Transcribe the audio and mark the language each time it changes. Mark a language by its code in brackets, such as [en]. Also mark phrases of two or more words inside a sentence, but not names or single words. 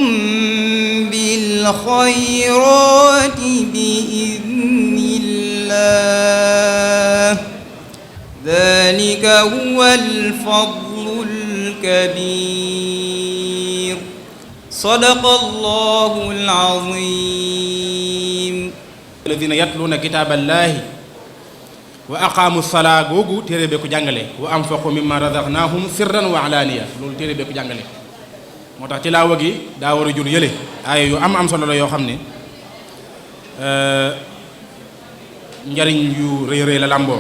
[ar] بالخيرات بإذن الله ذلك هو الفضل الكبير. صدق الله العظيم. الذين يتلون كتاب الله وأقاموا الصلاة [wo] googu téere bee ko jàngale [ar] وأنفقوا مما رزقناهم سرا وعلانية [wo] loolu téere bee ko jàngale moo tax ci laawa gi daa war a jur yële aaya yu am solo la yoo xam ne njariñ yu rëy rëy la làmboo.